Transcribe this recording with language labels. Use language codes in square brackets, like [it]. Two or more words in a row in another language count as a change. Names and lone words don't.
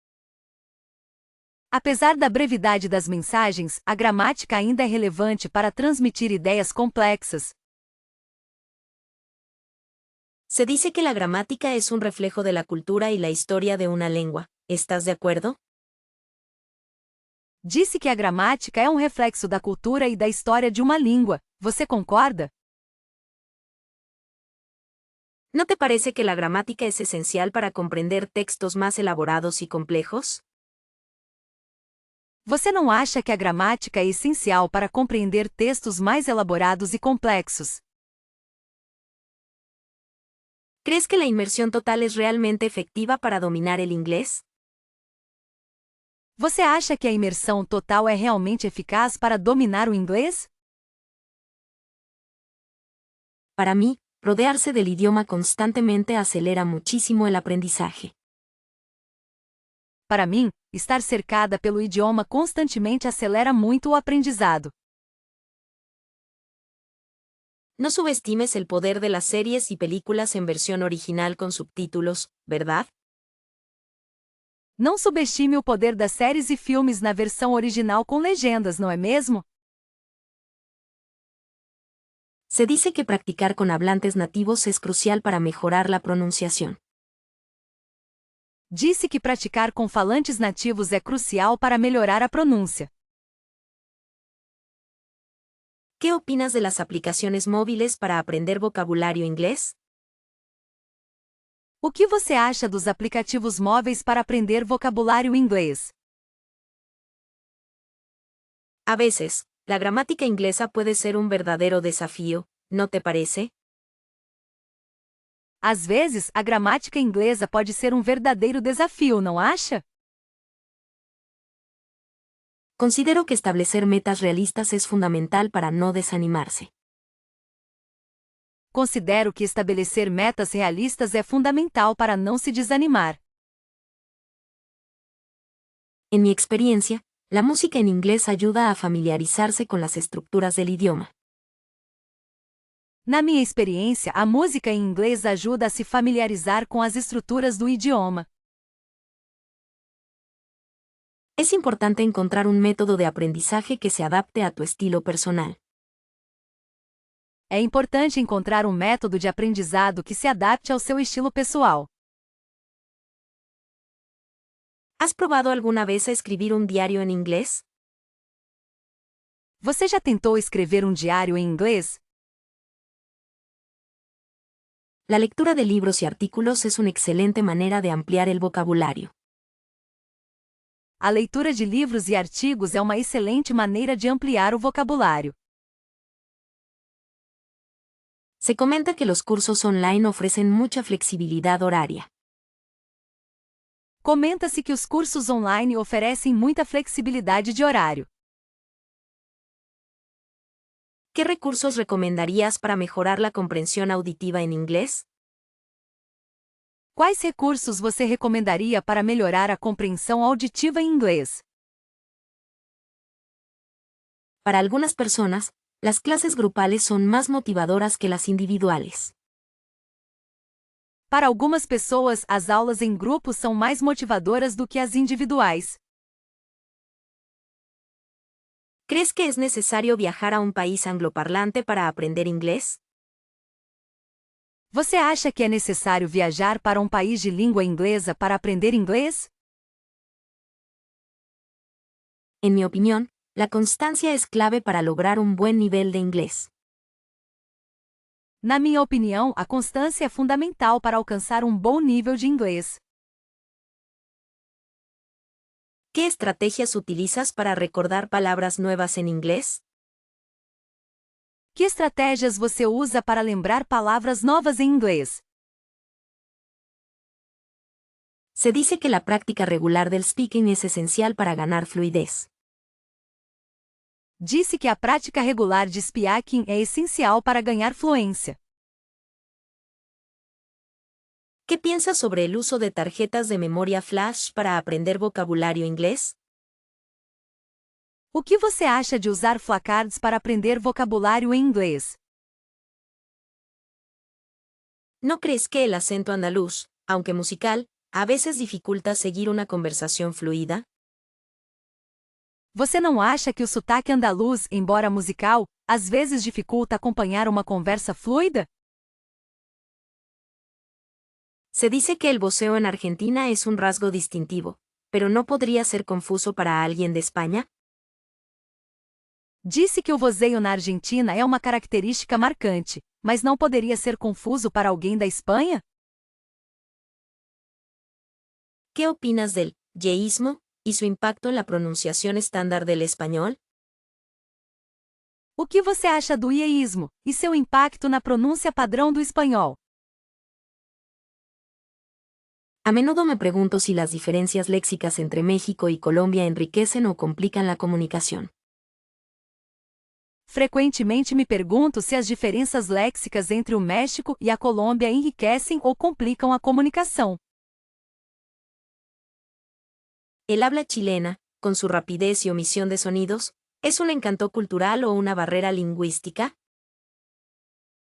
[pt] Apesar da brevidade das mensagens, a gramática ainda é relevante para transmitir ideias complexas. [es] Se dice que la gramática es un reflejo de la cultura y la historia de una lengua. ¿Estás de acuerdo? [pt] Disse que a gramática é um reflexo da cultura e da história de uma língua. Você concorda? [es] ¿No te parece que la gramática es esencial para comprender textos más elaborados y complejos? [pt] Você não acha que a gramática é essencial para compreender textos mais elaborados e complexos? [es] ¿Crees que la inmersión total es realmente efectiva para dominar el inglés? [pt] Você acha que a imersão total é realmente eficaz para dominar o inglês? [es] Para mí, rodearse del idioma constantemente acelera muchísimo el aprendizaje. [pt] Para mim, estar cercada pelo idioma constantemente acelera muito o aprendizado. [es] No subestimes el poder de las series y películas en versión original con subtítulos, ¿verdad? [pt] Não subestime o poder das séries e filmes na versão original com legendas, não é mesmo? [es] Se dice que practicar con hablantes nativos es crucial para mejorar la pronunciación. [pt] Disse que praticar com falantes nativos é crucial para melhorar a pronúncia. [es] ¿Qué opinas de las aplicaciones móviles para aprender vocabulario inglés? [pt] O que você acha dos aplicativos móveis para aprender vocabulário inglês? [es] A veces, la gramática inglesa puede ser un verdadero desafío, ¿no te parece? [pt] Às vezes, a gramática inglesa pode ser um verdadeiro desafio, não acha? [es] Considero que establecer metas realistas es fundamental para no desanimarse. [pt] Considero que estabelecer metas realistas é fundamental para não se desanimar. [es] En mi experiencia, la música en inglés ayuda a familiarizarse con las estructuras del idioma. [pt] Na minha experiência, a música em inglês ajuda a se familiarizar com as estruturas do idioma. [es] Es importante encontrar un método de aprendizaje que se adapte a tu estilo personal. [pt] É importante encontrar um método de aprendizado que se adapte ao seu estilo pessoal. [es] ¿Has probado alguna vez a escribir un diario en inglés? [pt] Você já tentou escrever um diário em inglês? [es] La lectura de libros y artículos es una excelente manera de ampliar el vocabulario. [pt] A leitura de livros e artigos é uma excelente maneira de ampliar o vocabulário. [es] Se comenta que los cursos online ofrecen mucha flexibilidad horaria. [pt] Comenta-se que os cursos online oferecem muita flexibilidade de horário. [es] ¿Qué recursos recomendarías para mejorar la comprensión auditiva en inglés? [pt] Quais recursos você recomendaria para melhorar a compreensão auditiva em inglês? [es] Para algunas personas, las clases grupales son más motivadoras que las individuales. [pt] Para algumas pessoas, as aulas em grupo são mais motivadoras do que as individuais. [es] ¿Crees que es necesario viajar a un país angloparlante para aprender inglés? [pt] Você acha que é necessário viajar para um país de língua inglesa para aprender inglês? [es] En mi opinión, la constancia es clave para lograr un buen nivel de inglés. [pt] Na minha opinião, a constância é fundamental para alcançar um bom nível de inglês. [es] ¿Qué estrategias utilizas para recordar palabras nuevas en inglés? [pt] Que estratégias você usa para lembrar palavras novas em inglês? [es] Se dice que la práctica regular del speaking es esencial para ganar fluidez. [pt] Disse que a prática regular de speaking é essencial para ganhar fluência. [es] ¿Qué piensas sobre el uso de tarjetas de memoria flash para aprender vocabulario inglés? [pt] O que você acha de usar flashcards para aprender vocabulário em inglês? [es] ¿No crees que el acento andaluz, aunque musical, a veces dificulta seguir una conversación fluida? [pt] Você não acha que o sotaque andaluz, embora musical, às vezes dificulta acompanhar uma conversa fluida? [es] Se dice que el voceo en Argentina es un rasgo distintivo, pero ¿no podría ser confuso para alguien de España? [pt] Disse que o vozeio na Argentina é uma característica marcante, mas não poderia ser confuso para alguém da Espanha? [es] ¿Qué opinas del yeísmo y su impacto en la pronunciación estándar del español? [pt] O que você acha do ieísmo e seu impacto na pronúncia padrão do espanhol? [es] A menudo me pregunto si las diferencias léxicas entre México y Colombia enriquecen o complican la comunicación. [pt] Frequentemente me pergunto se as diferenças léxicas entre o México e a Colômbia enriquecem ou complicam a comunicação. [es] El habla chilena, con su rapidez y omisión de sonidos, ¿es un encanto cultural o una barrera lingüística?